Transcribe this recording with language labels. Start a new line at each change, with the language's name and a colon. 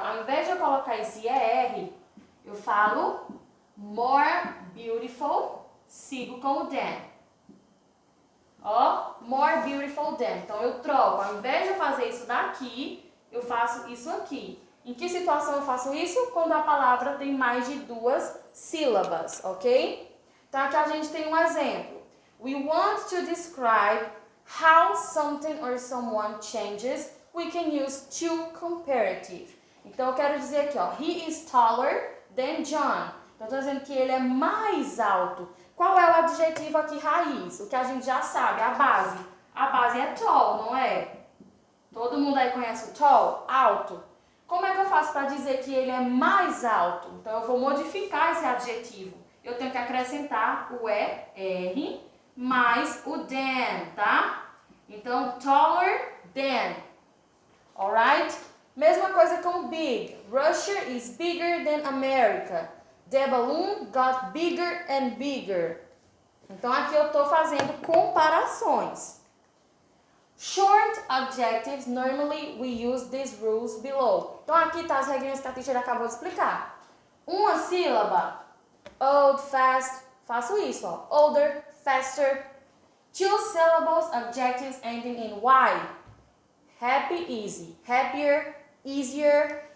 Portuguese: Ao invés de eu colocar esse ER, eu falo
English: more beautiful,
Portuguese: sigo com o than. Ó,
English: more beautiful than.
Portuguese: Então eu troco. Ao invés de eu fazer isso daqui, eu faço isso aqui. Em que situação eu faço isso? Quando a palavra tem mais de 2 sílabas, ok? Então aqui a gente tem um exemplo.
English: We want to describe how something or someone changes. We can use to comparative.
Portuguese: Então eu quero dizer aqui, ó,
English: he is taller than John.
Portuguese: Então eu estou dizendo que ele é mais alto. Qual é o adjetivo aqui raiz? O que a gente já sabe, a base. A base é tall, não é? Todo mundo aí conhece o tall? Alto. Como é que eu faço para dizer que ele é mais alto? Então eu vou modificar esse adjetivo. Eu tenho que acrescentar o ER mais o than, tá?
English: Então, taller than. Alright?
Portuguese: Mesma coisa com big.
English: Russia is bigger than America. The balloon got bigger and bigger.
Portuguese: Então aqui eu estou fazendo comparações.
English: Short adjectives, normally we use these rules below.
Portuguese: Então aqui tá as regrinhas que a teacher acabou de explicar. Uma sílaba. Old, fast. Faço isso, ó.
English: Older, faster. 2 syllables, adjectives ending in Y. Happy, easy. Happier, easier.